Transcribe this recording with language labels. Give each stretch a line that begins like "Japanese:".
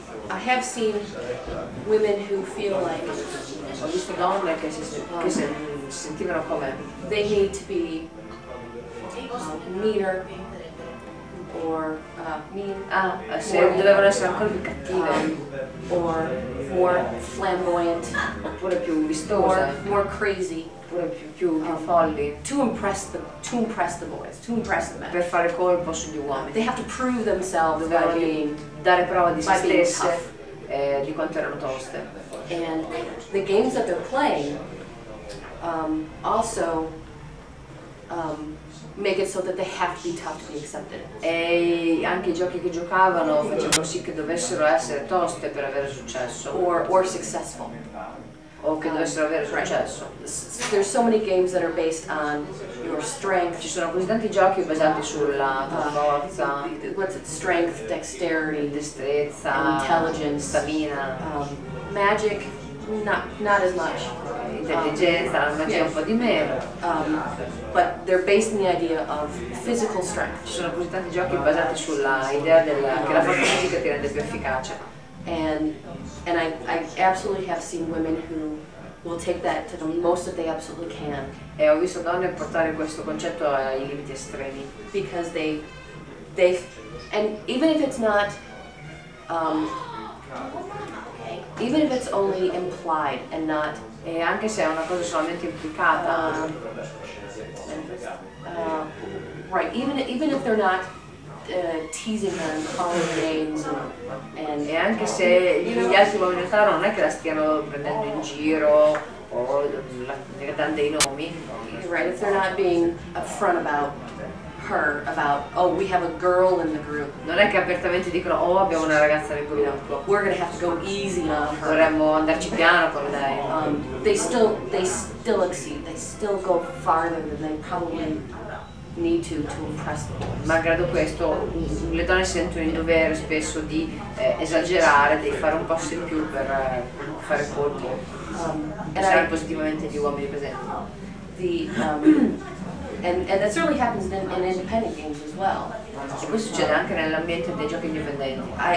English: I have seen women who feel like
Italian: Ho visto donne che si sentivano come
English: they need to be meaner or mean
Italian: se dovevano essere ancora più cattive
English: or more flamboyant
Italian: oppure più
English: or
Italian: vistose
English: more crazy
Italian: oppure più folli
English: to impress the boys, to impress the men.
Italian: per fare colpo sugli uomini.
English: They have to prove themselves by
Italian: Dovevano
English: being
Italian: dare prova di se
English: by being
Italian: stesse
English: tough.
Italian: di quanto erano toste.
English: And the games that they're playing also make it so that they have to be tough to be accepted.
Italian: E anche i giochi che giocavano facevano sì che dovessero essere toste per avere successo
English: Or successful.
Italian: o che dovessero avere successo.
English: There's so many games that are based on your strength.
Italian: Ci sono così tanti giochi basati sulla tua forza,
English: What's it? Strength, dexterity,
Italian: destrezza,
English: intelligence, stamina, magic. Not as much.
Italian: intelligenza, la magia un po' di meno.
English: But they're based on the idea of physical strength.
Italian: Ci sono così tanti giochi basati sulla idea che la forza fisica ti rende più efficace.
English: And I absolutely have seen women who will take that to the most that they absolutely can,
Italian: E ho visto donne portare questo concetto ai limiti estremi.
English: because they and even if it's not even if it's only implied and not
Italian: E anche se è una cosa solamente implicata,
English: right, even if they're not teasing her and calling her names and
Italian: e anche se gli altri uomini in realtà non è che la stiano prendendo in giro o le danno dei nomi,
English: right, if they're not being upfront about her, about, oh, we have a girl in the group,
Italian: non è che apertamente dicono oh abbiamo una ragazza nel gruppo,
English: we're gonna have to go easy on her.
Italian: dovremmo andarci piano con lei.
English: They still exceed. They still go farther than they probably need to impress the boys.
Italian: Malgrado questo, le donne si sentono in dovere spesso di esagerare, di fare un passo in più per fare colpo, pensare positivamente gli uomini presenti.
English: And that certainly happens in independent games as well.
Italian: E questo succede anche nell'ambiente dei giochi indipendenti.